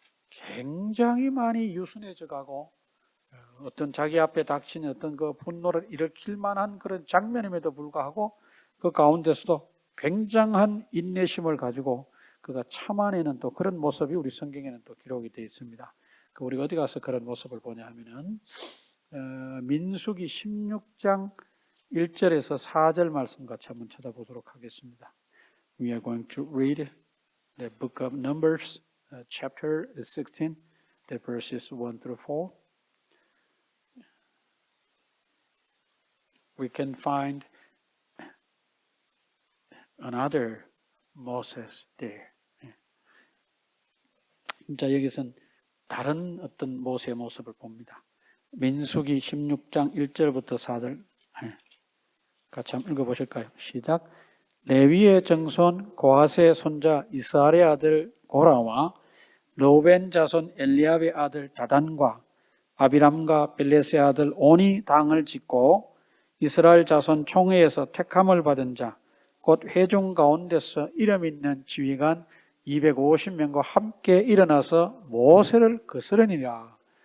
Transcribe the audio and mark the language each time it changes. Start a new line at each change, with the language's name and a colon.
Korean: 굉장히 많이 유순해져 가고 어떤 자기 앞에 닥친 어떤 그 분노를 일으킬 만한 그런 장면임에도 불구하고 그 가운데서도 굉장한 인내심을 가지고 그가 참아내는 또 그런 모습이 우리 성경에는 또 기록이 되어 있습니다. 우리가 어디 가서 그런 모습을 보냐 하면은 민수기 16장 1절에서 4절 말씀 같이 한번 찾아보도록 하겠습니다.
English: We are going to read the book of Numbers, chapter 16, the verses 1 through 4. We can find another Moses there.
Korean: 자, 여기서는 다른 어떤 모세의 모습을 봅니다. 민수기 16장 1절부터 4절 같이 한번 읽어보실까요? 시작. 레위의 정손 고핫의 손자 이스라엘의 아들 고라와 르우벤 자손 엘리압의 아들 다단과 아비람과 벨렛의 아들 온이 당을 짓고 이스라엘 자손 총회에서 택함을 받은 자 곧 회중 가운데서 이름 있는 지휘관 250명과 함께 일어나서 모세를 거스르니라.